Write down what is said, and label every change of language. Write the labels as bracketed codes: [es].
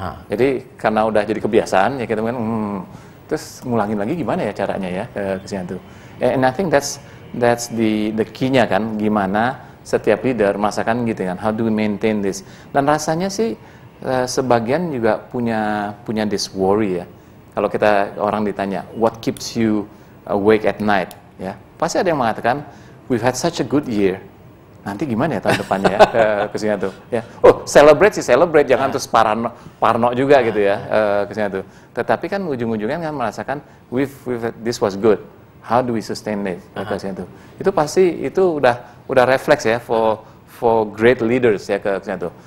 [id] Jadi karena udah jadi kebiasaan, ya kita kan, terus ngulangin lagi gimana ya caranya ya ke situ. [en] And I think that's the key-nya [id] kan, gimana setiap leader merasakan gitu kan, [en] how do we maintain this. [id] Dan rasanya sih sebagian juga punya [en] this worry [id] ya. Kalau orang ditanya, [en] what keeps you awake at night? [id] Ya, pasti ada yang mengatakan, [en] we've had such a good year. [id] Nanti gimana ya tahun depannya ya ke sini tuh? Ya, oh celebrate, jangan terus parno juga gitu ya ke sini tuh. Tetapi kan ujung-ujungnya kan merasakan, [en] this was good. How do we sustain this? [id] Ke sini tuh. Itu pasti itu udah refleks ya [en] for great leaders [id] ya ke sini tuh.